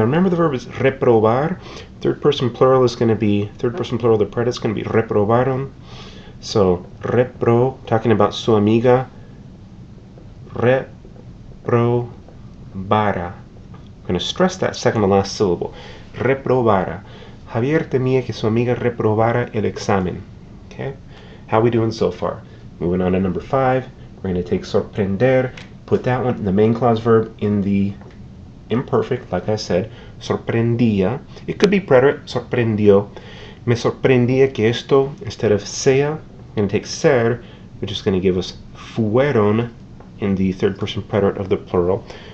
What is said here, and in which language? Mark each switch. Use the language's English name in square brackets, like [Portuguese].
[English] Remember the verb is reprobar. Third person plural is going to be, third person plural, the predicate is going to be reprobaron. So, talking about [Spanish] su amiga, [English] reprobara. I'm going to stress that second to last syllable. Reprobara. [Spanish] Javier temía que su amiga reprobara el examen. [English] Okay? How we doing so far? Moving on to number 5. We're going to take sorprender, put that one, the main clause verb, in the imperfect, like I said. Sorprendía. It could be preterite, sorprendió. [Spanish] Me sorprendía que esto, [English] instead of sea, I'm going to take ser, which is going to give us fueron in the third person preterite of the plural.